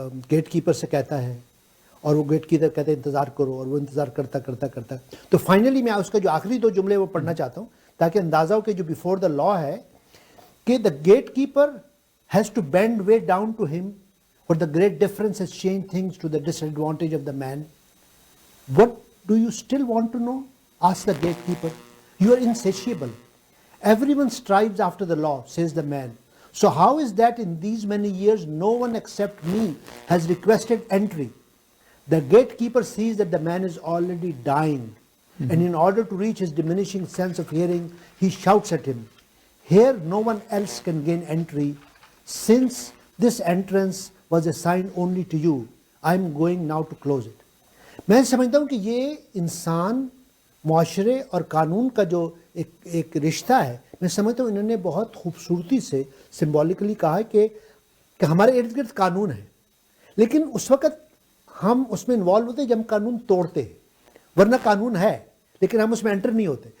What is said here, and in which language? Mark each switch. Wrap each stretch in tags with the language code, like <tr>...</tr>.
<ur>Gate keeper سے کہتا ہے اور وہ گیٹ کیپر کہتے ہیں انتظار کرو، اور وہ انتظار کرتا کرتا کرتا تو فائنلی میں اس کا جو آخری دو جملے وہ پڑھنا چاہتا ہوں تاکہ اندازہ ہو کہ جو</ur> <en>before the law</en> <ur>ہے کہ</ur> <en>The gatekeeper has to bend way down to him, اور the great difference has change things to the disadvantage of the man. What do you still want to know? Ask the gatekeeper. You are insatiable. Every one strives after the law, says the man. So how is that in these many years no one except me has requested entry? The gatekeeper sees that the man is already dying, and in order to reach his diminishing sense of hearing, he shouts at him, Here no one else can gain entry, since this entrance was assigned only to you. I am going now to close it.</en> <ur>میں سمجھتا ہوں کہ یہ انسان معاشرے اور قانون کا جو ایک رشتہ ہے، میں سمجھتا ہوں انہوں نے بہت خوبصورتی سے سمبولکلی کہا ہے کہ ہمارے ارد گرد قانون ہے، لیکن اس وقت ہم اس میں انوالو ہوتے ہیں جب ہم قانون توڑتے ہیں، ورنہ قانون ہے لیکن ہم اس میں انٹر نہیں ہوتے.</ur>